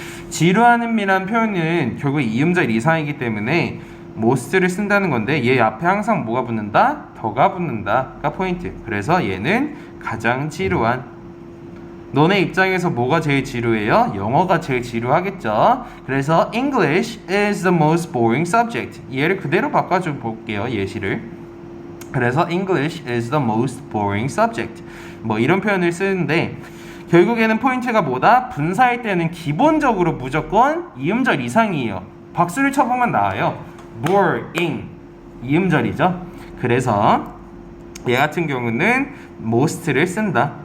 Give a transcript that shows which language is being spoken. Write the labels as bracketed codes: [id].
[ko] 지루한이라는 표현은 결국 이음절 이상이기 때문에 most를 쓴다는 건데 얘 앞에 항상 뭐가 붙는다? 더가 붙는다가 포인트. 그래서 얘는 가장 지루한. 너네 입장에서 뭐가 제일 지루해요? 영어가 제일 지루하겠죠. [en] 그래서 English is the most boring subject. [ko] 얘를 그대로 바꿔줘 볼게요. 예시를. [en] 그래서 English is the most boring subject. [ko] 뭐 이런 표현을 쓰는데 결국에는 포인트가 뭐다? 분사할 때는 기본적으로 무조건 이음절 이상이에요. 박수를 쳐보면 나와요. boring 이음절이죠. 그래서 얘 같은 경우는 most를 쓴다.